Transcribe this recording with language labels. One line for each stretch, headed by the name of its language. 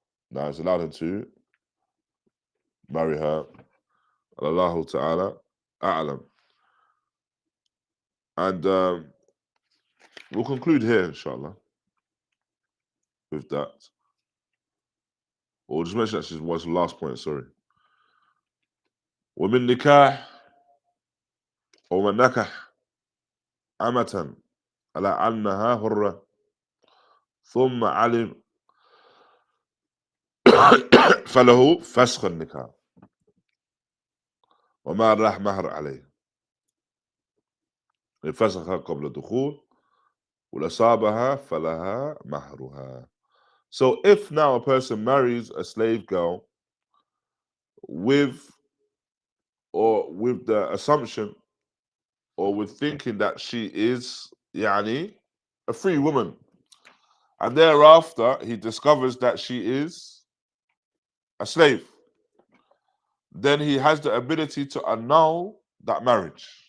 English: Now it's allowed him to marry her. Allahu Ta'ala A'lam. And we'll conclude here, inshallah, with that. Or just mention that was the last point, sorry.
Arabic: ومن نكاح ومن نكح أمة على أنها حرة ثم علم فله فسخ النكاح وما راح مهر عليه إن فسخها قبل الدخول ولأصابها فلها مهرها.
English: So if now a person marries a slave girl with the assumption or with thinking that she is a free woman, and thereafter he discovers that she is a slave, then he has the ability to annul that marriage.